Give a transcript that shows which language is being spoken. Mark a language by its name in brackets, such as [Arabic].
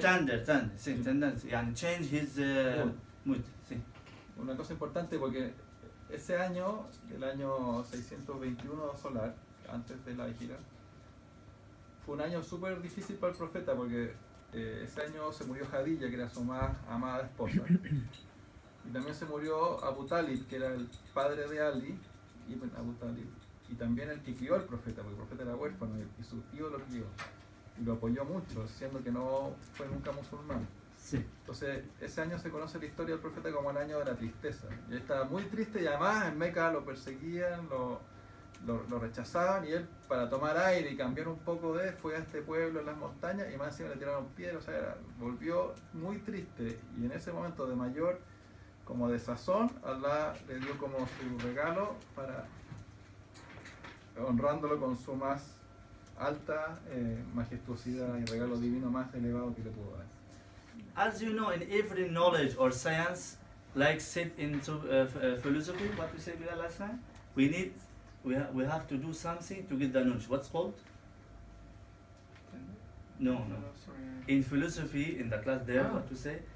[Spanish] tender see tendency and change his mood see. una cosa importante porque ese año, el año 621 solar, antes de la gira, fue un año súper difícil para el profeta porque ese año se murió Khadija, que era su más amada esposa, y también se murió Abu Talib, que era el padre de Ali, Abu Talib, y también el que crió al profeta, porque el profeta era huérfano y su tío lo crió y lo apoyó mucho, siendo que no fue nunca musulmán. Sí. Entonces, ese año se conoce la historia del profeta como el año de la tristeza. Y él estaba muy triste y además en Meca lo perseguían, lo rechazaban, y él, para tomar aire y cambiar un poco fue a este pueblo en las montañas y más encima le tiraron piedras, o sea, volvió muy triste. Y en ese momento de mayor como desazón, Allah le dio como su regalo para honrándolo con su más alta majestuosidad y regalo divino más elevado que le pudo dar. [English] As you know, in every knowledge or science, like said in philosophy, what we said last time, we have to do something to get the knowledge. What's called? No. In philosophy, in the class there, what to say?